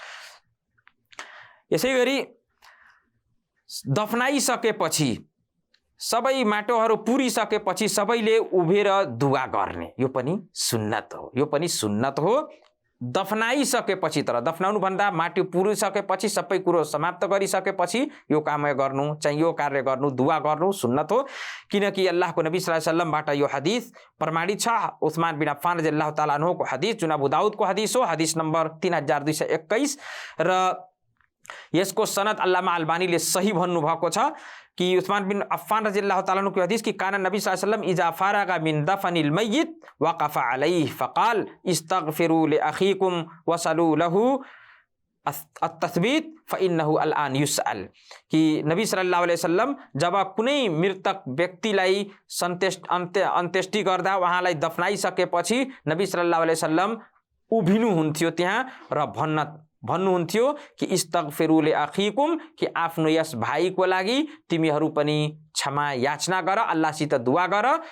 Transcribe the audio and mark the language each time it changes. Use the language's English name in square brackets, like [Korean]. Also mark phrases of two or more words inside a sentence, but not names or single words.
[Nepali] यसै गरी दफनाइसकेपछि सबै माटोहरू पुरिसकेपछि सबैले उभिएर दुआ गर्ने यो पनि सुन्नत हो। यो पनि सुन्नत हो। दफनाइसकेपछि तर दफनाउनु भन्दा माटो पुरिसकेपछि सबै कुरो समाप्त गरिसकेपछि यो काम गर्नु चाहिँ यो कार्य गर्नु दुआ गर्नु सुन्नत हो। किनकि अल्लाहको नबी [Arabic] صلى الله عليه وسلم [Nepali] यो हदिस प्रमाणित छ। उस्मान बिन अफ्फान [Arabic] رضي الله تعالى عنه [Nepali] हदिस जुन अबू दाऊदको हदिस हो। हदिस नम्बर 3221 र यसको सनद अल्लामा अल्बानीले सही भन्नुभएको छ कि उस्मान बिन अफ्फान [Arabic] رضي الله تعالى عنه [Nepali] हदिस कि [Arabic] كان النبي صلى الله عليه وسلم إذا فرغ من دفن الميت وقف عليه فقال استغفروا لأخيكم وسلوا له التثبيت فإنه الآن يسأل [Nepali] कि नबी [Arabic] صلى الله عليه وسلم [Nepali] जब कुनै मृतक व्यक्तिलाई अन्त्येष्टि गर्दा उहाँलाई दफनाइसकेपछि नबी [Arabic] صلى الله عليه وسلم [Nepali] उभिनुहुन्थ्यो त्यहाँ र भन्नुहुन्थ्यो कि [Arabic] استغفروا لأخيكم [Nepali] कि आफ्नो यस भाइको लागि तिमीहरू पनि क्षमा याचना गर, अल्लाहसित दुआ गर